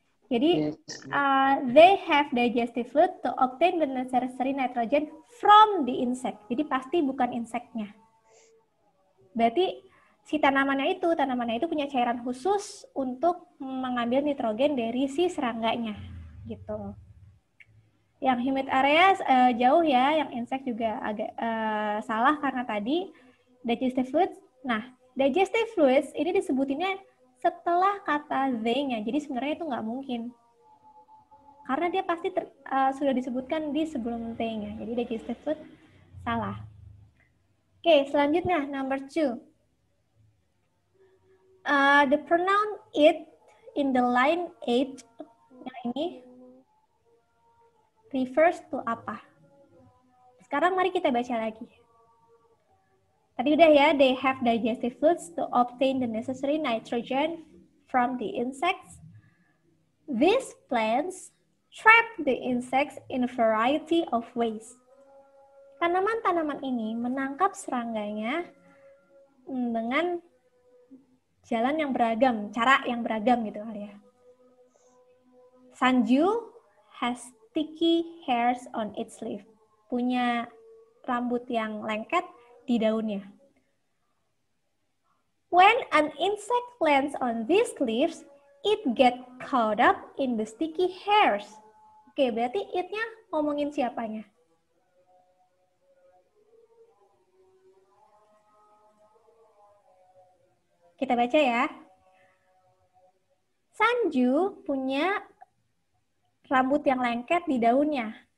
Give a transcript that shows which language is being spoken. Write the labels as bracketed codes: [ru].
[id] Jadi, [en] they have digestive fluid to obtain the necessary nitrogen from the insect. [id] Jadi, pasti bukan inseknya. Berarti, si tanamannya itu punya cairan khusus untuk mengambil nitrogen dari si serangganya. Gitu. Yang humid areas jauh ya, yang insect juga agak salah karena tadi digestive fluids. Nah, digestive fluids ini disebutinnya setelah kata they-nya. Jadi sebenarnya itu nggak mungkin. Karena dia pasti sudah disebutkan di sebelum they-nya. Jadi digestive fluid salah. Oke, selanjutnya number 2. [en] The pronoun it in the line 8 [id] yang ini [en] refers to [id] apa? Sekarang mari kita baca lagi. Tadi udah ya, [en] they have digestive fluids to obtain the necessary nitrogen from the insects. These plants trap the insects in a variety of ways. [id] Tanaman-tanaman ini menangkap serangganya dengan jalan yang beragam, cara yang beragam gitu kali ya. [en] Sanju has sticky hairs on its leaf. [id] Punya rambut yang lengket di daunnya. [en] When an insect lands on these leaves, it get caught up in the sticky hairs. [id] Oke, berarti it-nya ngomongin siapanya? Kita baca ya. Sanju punya rambut yang lengket di daunnya.